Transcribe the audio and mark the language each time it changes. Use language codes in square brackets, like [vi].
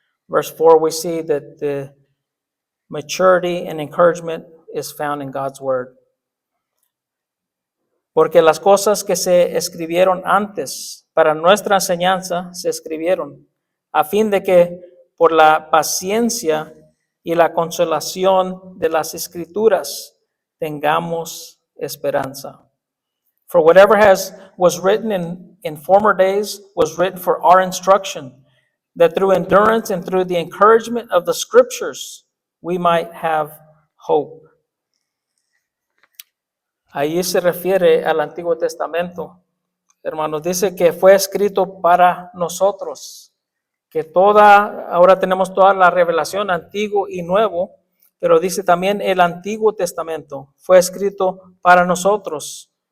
[en] Verse 4, we see that the maturity and encouragement is found in God's word. [es] Porque las cosas que se escribieron antes para nuestra enseñanza se escribieron a fin de que por la paciencia y la consolación de las escrituras tengamos esperanza. [en] For whatever was written in former days was written for our instruction, that through endurance and through the encouragement of the scriptures we might have hope. [es] Ahí se refiere al Antiguo Testamento. Hermanos, dice que fue escrito para nosotros, que ahora tenemos toda la revelación, antiguo y nuevo, pero dice también el Antiguo Testamento fue escrito para nosotros.